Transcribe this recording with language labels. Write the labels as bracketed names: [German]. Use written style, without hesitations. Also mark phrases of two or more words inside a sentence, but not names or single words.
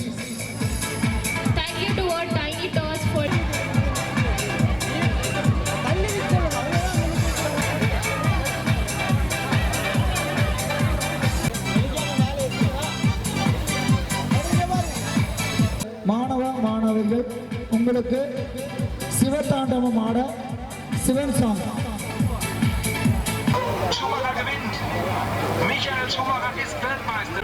[English] thank you to all tiny tots for [Tamil] மாணவர்கள் உங்களுக்கு சிவதாண்டவம் ஆட சிவன் சாங். [German] Schumacher gewinnt. Michael Schumacher ist Weltmeister.